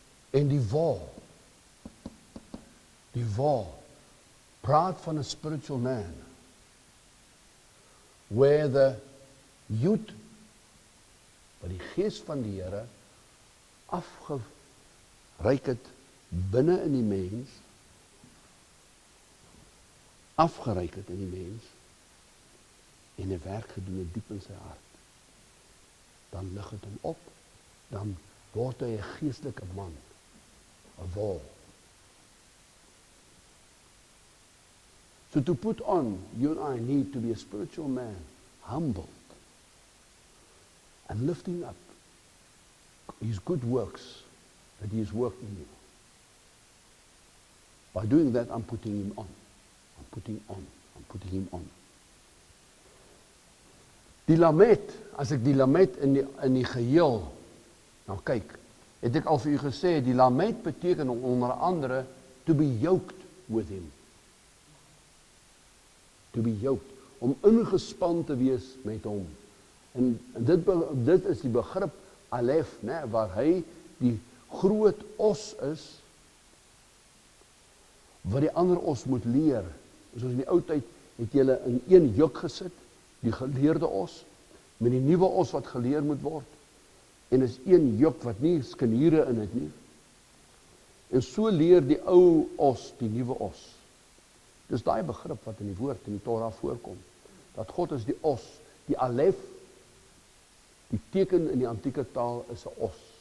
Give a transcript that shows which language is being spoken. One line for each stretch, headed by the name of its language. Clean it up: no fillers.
Afrikaans: En die wol, praat van 'n
English: spiritual man, where the youth,
Afrikaans: wat die gees van die Here afgeryk het binne in die mens, afgeryk het in die mens, en 'n werk gedoen het diep in sy hart. Dan lig het hom op, dan word hy 'n geestelike man, 'n wol.
English: So to put on, you and I need to be a spiritual man, humbled, and lifting up his good works that he has worked in you. By doing that, I'm putting him on. I'm putting him on.
Afrikaans: Die lamet, as ek die lamet in die geheel, nou kyk, het ek al vir u gesê, die lamet beteken onder andere
English: to be yoked with him. To be yoked,
Afrikaans: om ingespan te wees met hom. En dit is die begrip Alef, né, waar hy die groot os is, wat die ander os moet leer. Soos in die ou tyd het julle in een juk gesit, die geleerde os, met die nuwe os wat geleer moet word. En is een juk wat nie skeniere in het nie. En so leer die ou os die nuwe os. Dis daai begrip wat in die woord in die Torah voorkom. Dat God is die os, die Alef, die teken in die antieke taal is 'n os.